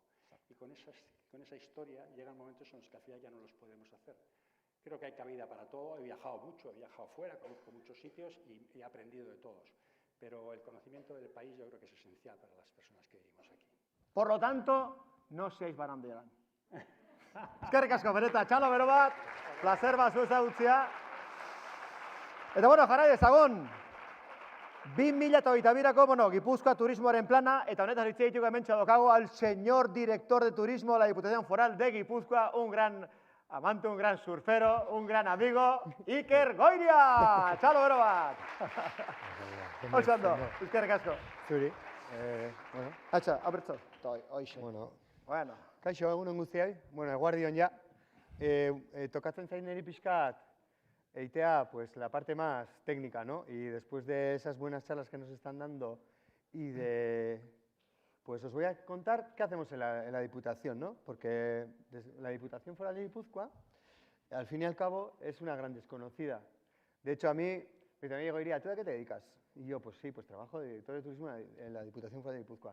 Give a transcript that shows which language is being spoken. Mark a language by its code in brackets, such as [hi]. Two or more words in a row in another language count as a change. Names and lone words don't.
[es] Y con esa historia llegan momentos en los que al final ya no los podemos hacer. Creo que hay cabida para todo, he viajado mucho, he viajado fuera, conozco muchos sitios y he aprendido de todos. Pero el conocimiento del país yo creo que es esencial para las personas que vivimos aquí. Por lo tanto, no seáis Barandiaran. [eu] Eskerrik asko, bereta, txalo bero bat, placer bat zu ezagutzea. Eta bueno, jarrai dezagon, 2022ko, bueno, Gipuzkoa turismoaren plana, eta honetaz hitz egiteko hementxe daukagu [es] al señor director de turismo de la Diputación Foral de Guipúzcoa, un gran amante, un gran surfero, un gran amigo, [eu] Iker Goiria! Txalo bero bat! Oso ondo, eskerrik asko. Zuri. Bueno. Atxa, abertzo. Hoxe. Bueno. Kaixo, egunon guztiai. Bueno, eguardion ja. Tocatzen zain niri pixkat eitea [es] pues, la parte más técnica, ¿no? Y después de esas buenas charlas que nos están dando y de... Pues os voy a contar qué hacemos en la Diputación, ¿no? Porque la Diputación Foral de Guipúzcoa, al fin y al cabo, es una gran desconocida. De hecho, a mí, mi amigo diría, ¿tú a qué te dedicas? Y yo, pues sí, pues trabajo de director de turismo en la Diputación Foral de Guipúzcoa.